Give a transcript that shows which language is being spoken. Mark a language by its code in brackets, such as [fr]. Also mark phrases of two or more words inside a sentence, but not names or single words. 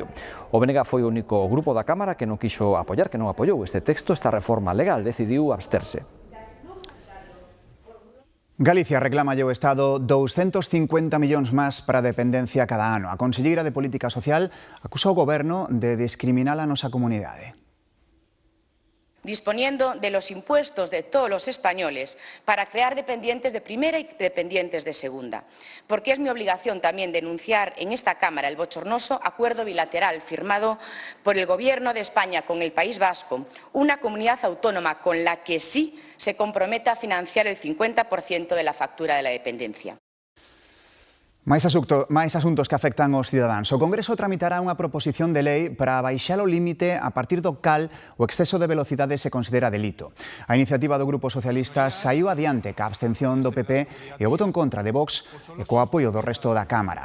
[gl] O BNG foi o único grupo da Cámara que non quixo apoiar, que non apoiou este texto, esta reforma legal, decidiu absterse. Galicia reclama ao Estado 250 millóns máis para a dependencia cada ano. A conselleira de Política Social acusa o Goberno de discriminar a nosa comunidade. [es] Disponiendo de los impuestos de todos los españoles para crear dependientes de primera y dependientes de segunda. Porque es mi obligación también denunciar en esta Cámara el bochornoso acuerdo bilateral firmado por el Gobierno de España con el País Vasco, una comunidad autónoma con la que sí se compromete a financiar el 50% de la factura de la dependencia. [gl] Máis asuntos que afectan aos cidadáns. O Congreso tramitará unha proposición de lei para baixar o límite a partir do cal o exceso de velocidade se considera delito. A iniciativa do Grupo Socialista saiu adiante ca abstención do PP e o voto en contra de Vox e co apoio do resto da Cámara.